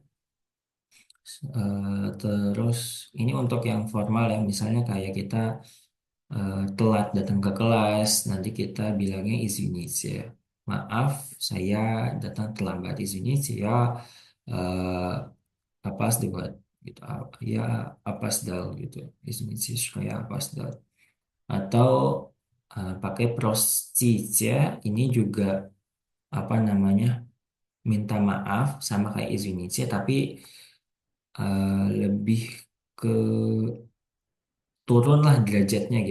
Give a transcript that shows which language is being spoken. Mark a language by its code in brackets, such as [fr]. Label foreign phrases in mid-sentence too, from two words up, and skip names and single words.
[id] Terus ini untuk yang formal ya, misalnya kayak kita telat datang ke kelas, nanti kita bilangnya извините. Maaf, saya datang terlambat. извините, ya опаздывать gitu. [ru] Ya опоздал gitu. извините, что я опоздал. [id] Atau pakai простите, ini juga apa namanya? Minta maaf sama kayak извините, tapi lebih ke turun lah derajatnya gitu.